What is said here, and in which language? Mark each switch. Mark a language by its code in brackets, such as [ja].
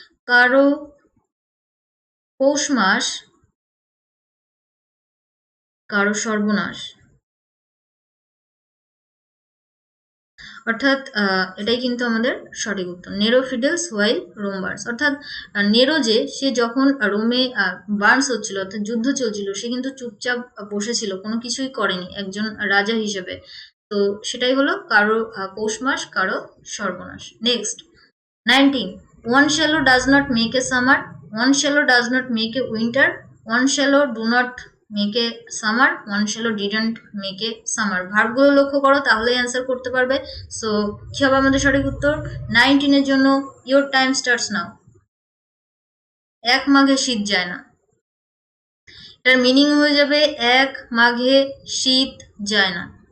[bn] কারো পৌষ মাস, কারো সর্বনাশ, অর্থাৎ এটাই কিন্তু আমাদের সঠিক উত্তর, [en] Nero fiddles while Rome burns. [bn] অর্থাৎ নেরো যে, সে যখন রোমে বার্নস হচ্ছিল, অর্থাৎ যুদ্ধ চলছিল, সে কিন্তু চুপচাপ বসেছিল, কোনো কিছুই করেনি একজন রাজা হিসেবে। তো সেটাই হলো কারো পৌষ মাস, কারো সর্বনাশ। [en] Next 19, one shallow does not make a summer, one shallow does not make a winter, one shallow do not make a summer, one shallow didn't make a summer। [bn] ভার্বগুলো লক্ষ্য করো, তাহলেই অ্যান্সার করতে পারবে। সো কি হবে আমাদের সঠিক উত্তর? 19 এর জন্য ইয়োর টাইম স্টার্টস নাও। এক মাঘে শীত যায় না, এটার মিনিং হয়ে যাবে এক মাঘে শীত যায় না।